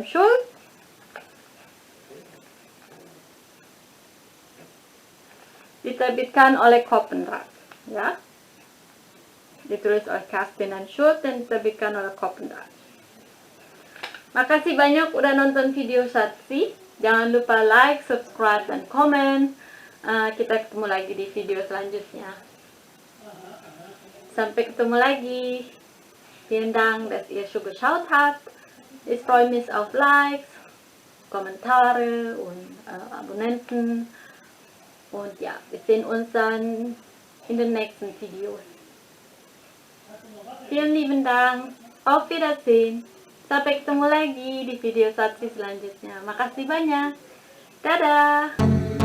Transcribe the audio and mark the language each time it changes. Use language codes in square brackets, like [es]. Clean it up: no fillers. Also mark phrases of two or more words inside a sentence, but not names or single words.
[id] Schulz, diterbitkan oleh Koppenrad, ya, ditulis oleh Kerstin M. Schulz dan diterbitkan oleh Koppenrad. Makasih banyak udah nonton video Schatzi. Jangan lupa [en] like, subscribe, [id] dan komen. Kita ketemu lagi di video selanjutnya. Sampai ketemu lagi. [de] Vielen Dank, dass ihr schon geschaut habt. Ich freue mich auf Likes, Kommentare und Abonnenten. Und ja, wir sehen uns dann in den nächsten Videos. Vielen lieben Dank. Auf Wiedersehen. [id] Sampai ketemu lagi di video Schatzi selanjutnya. Makasih banyak. Dadah.